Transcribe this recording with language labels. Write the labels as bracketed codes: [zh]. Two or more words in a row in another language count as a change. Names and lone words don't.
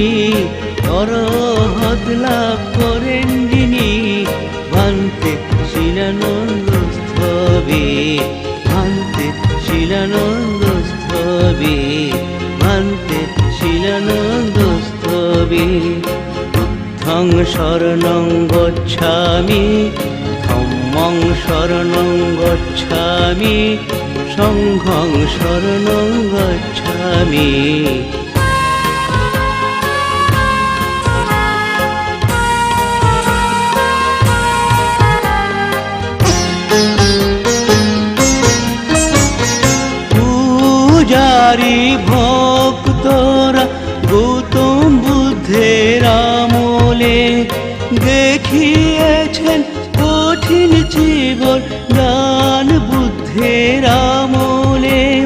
[bn] অরহত লাভ করেন যিনি। ভান্তে শিলানন্দ স্থবি, ভান্তে শিলানন্দ স্থবি, ভান্তে শিলানন্দ স্থবি। [pi] বুদ্ধং শরণং গচ্ছামি, ধম্মং শরণং গচ্ছামি, সংঘং শরণং গচ্ছামি। [bn] পূজারি ভক্তরা গৌতম বুদ্ধের আমলে দেখিয়েছেন কঠিন জীবন দান বুদ্ধের আমলে।